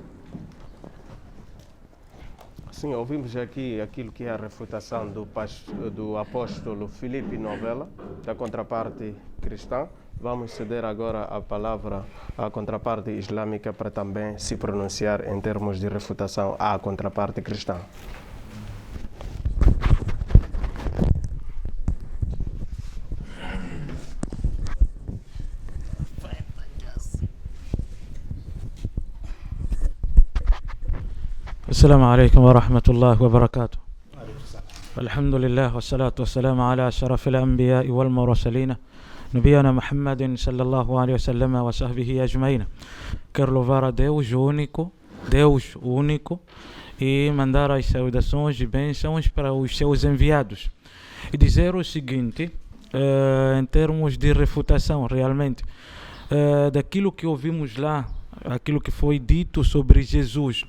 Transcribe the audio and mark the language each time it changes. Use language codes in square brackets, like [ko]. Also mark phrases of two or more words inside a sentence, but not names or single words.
[pt] Sim, ouvimos aqui aquilo que é a refutação do apóstolo Filipe Novela, da contraparte cristã. Vamos ceder agora a palavra à contraparte islâmica para também se pronunciar em termos de refutação à contraparte cristã. [ar] السلام عليكم ورحمة الله وبركاته. الحمد لله والصلاة والسلام على أشرف الأنبياء والمرسلين نبينا محمد صلى الله عليه وسلم وصحبه أجمعين. [pt] Quero louvar a Deus único, e mandar as saudações e bênçãos para os seus enviados. E dizer o seguinte, em termos de refutação, realmente, daquilo que ouvimos lá, aquilo que foi dito sobre Jesus.